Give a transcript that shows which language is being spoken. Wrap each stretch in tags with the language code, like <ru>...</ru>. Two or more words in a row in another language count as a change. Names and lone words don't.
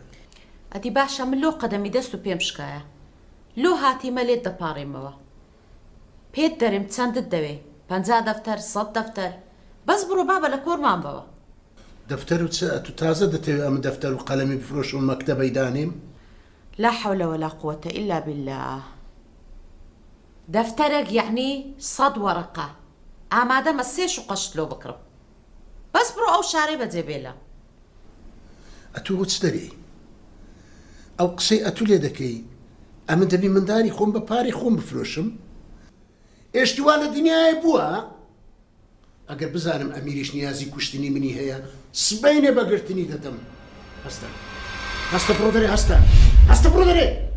<ckb>ئەدی باشە من لۆ قەدەمی دەست و پێم شکایە لۆ هاتیمە لێت دەپاڕێمەوە پێت دەرێم چەندت دەوێ 50 دەفتەر 100 دەفتەر بەس بڕۆ بابە لە کۆرمان بەوە دەفتەر و چ تو تازە دەتەوێت ئەمە دەفتەر و قەلەمی بفرۆش و مەکتەبەی دانیم</ckb> <ar>لا حول ولا قوة إلا بالله دفترك يعني 100 ورقة</ar> <ckb>ئامادە مە سێش و قەشت لۆ بکڕم بەس بڕۆ ئەو شارێ بەجێبێلە ئەتوو چ دەری ئەو قسەی ئەتو لێ دەکەی ئەمە دەبی منداری خۆم بە پارەی خۆم بفرۆشم ئێشتیوا لە دنیای بووە ئەگەر بزانم ئەمیریش نیازی کوشتنی منی هەیە سبەینێ بەگرتنی دەدەم هەستە بڕۆ دەرێ هەستە بڕۆ دەرێ</ckb>